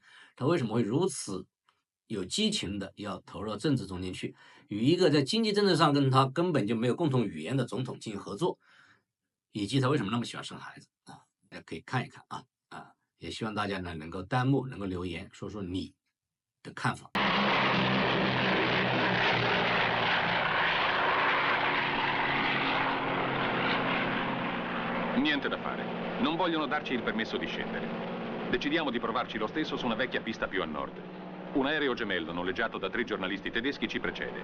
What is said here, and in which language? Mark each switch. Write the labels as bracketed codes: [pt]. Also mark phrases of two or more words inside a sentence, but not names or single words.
[zh] 他为什么会如此有激情的要投入到政治中间去，与一个在经济政治上跟他根本就没有共同语言的总统进行合作，以及他为什么那么喜欢生孩子啊？大家可以看一看也希望大家呢能够弹幕能够留言说说你的看法。 [it] Niente da fare. Non vogliono darci il permesso di scendere. Decidiamo di provarci lo stesso su una vecchia pista più a nord. Un aereo gemello noleggiato da 3 giornalisti tedeschi ci precede.